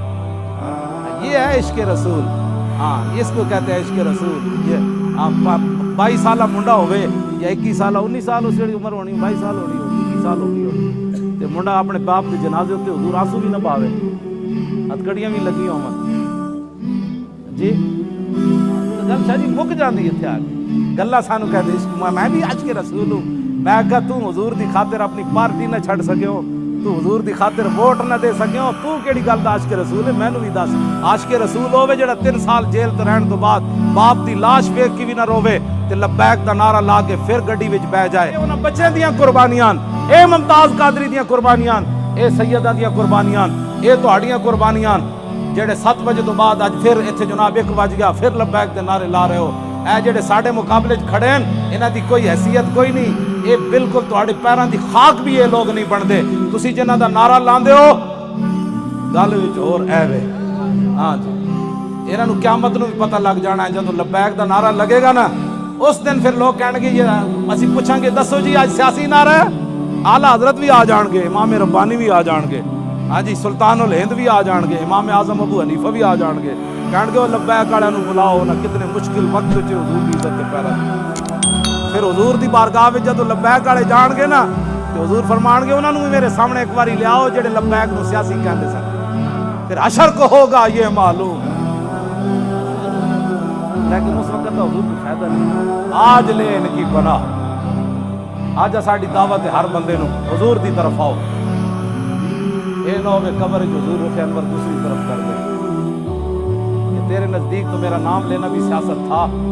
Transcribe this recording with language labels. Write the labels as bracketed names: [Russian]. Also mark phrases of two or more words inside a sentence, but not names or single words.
[Urdu] یہ ہے عشق رسول ہاں اس کو کہتے ہیں عشق رسول یہ 22 سالہ منڈا ہوئے یا 21 سالہ 19 سال اس کی عمر ہونی 22 سال ہونی 21 سال ہوگی تے منڈا اپنے باپ کے جنازے ہوتے حضور آنسو بھی نہ پاوے ہتھکڑیاں بھی لگی ہوں [Punjabi] جی گل شاہ جی مک جاندی اتھے آ کے گلا سانو کہتے میں بھی عشق رسول ہوں میں کہا تم حضور دی خاطر اپنی پارٹی نہ چھڑ سکے ہو تو حضور دی خاطر ووٹ نہ دے سکیو تو کیڑی گل دا عاشق رسول ہے مینوں بھی دس عاشق رسول ہوے جڑا 3 سال جیل تے رہن تو بعد باپ دی لاش ویکھ کے بھی نہ روے تے لبیک دا نعرہ لا کے پھر گڈی وچ بیٹھ جائے انہاں بچیاں دیاں قربانیاں اے ممتاز قادری دیاں قربانیاں اے سیدہ دیاں قربانیاں اے تہاڈیاں قربانیاں جڑے 7 بجے تو بعد اج پھر ایتھے جناب 1 بج گیا پھر لبیک دے نعرے لا رہے ہو اے جڑے ساڈے مقابلے وچ کھڑے ہیں انہاں دی کوئی حیثیت کوئی نہیں یہ بالکل تہاڈے پیراں دی خاک بھی یہ لوگ نہیں بندے تسی جنہاں دا نعرہ لاندے ہو گل وچ ہور اے وے ہاں جی انہاں نوں قیامت نوں بھی پتہ لگ جانا ہے جدوں لبیک دا نعرہ لگے گا نا اس دن پھر لوگ کہن گے یہ اسی پوچھاں گے دسو جی اج سیاسی نعرہ ہے اعلیٰ حضرت بھی آ جان گے امام ربانی بھی آ جان گے ہاں جی سلطان الہند بھی آ جان گے امام اعظم ابو حنیفہ بھی آ جان گے کہن گے وہ لبیک والوں نوں بلاؤ نہ کتنے مشکل وقت وچ حضور دی عزت تے پیرا پھر حضور دی بارگاہ وچ جدوں لبیک والے جان گے نا تے حضور فرمان گے انہاں نوں بھی میرے سامنے ایک باری لے آؤ جڑے لبیک نوں سیاسی کہندے سن [Urdu] پھر حشر کو ہوگا یہ معلوم لیکن اس وقت تو حضور کو فائدہ نہیں آج لے ان کی پناہ [Punjabi] آج ساڈی دعوت ہے ہر بندے نوں حضور دی طرف آؤ اے نہ ہوے [Urdu] قبر حضور رخ انور دوسری طرف کر دے کہ تیرے نزدیک تو میرا نام لینا بھی سیاست تھا